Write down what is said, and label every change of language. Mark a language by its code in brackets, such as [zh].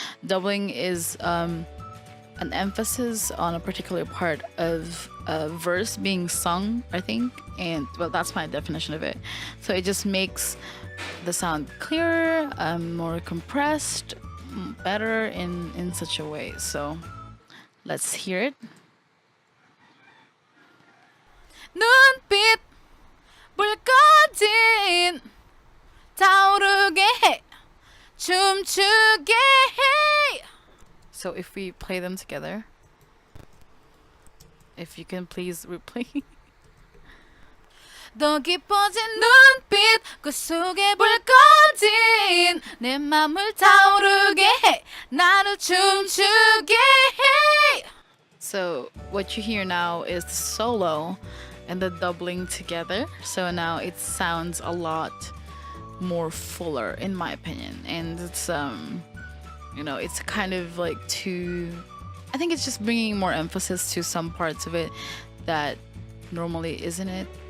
[en] Doubling is an emphasis on a particular part of a verse being sung, I think, and well, that's my definition of it. So it just makes the sound clearer, more compressed, better in such a way. So let's hear it. [ko] 눈빛 불꺼진 타오르게 해 춤추게 해. [en] So if we play them together, if you can please replay. [ko] 더 깊어진 눈빛 그 속에 불꺼진 내 맘을 타오르게 해 나를 춤추게 해. [en] So what you hear now is the solo and the doubling together. So now it sounds a lot more fuller, in my opinion, and it's it's kind of like I think it's just bringing more emphasis to some parts of it that normally isn't it.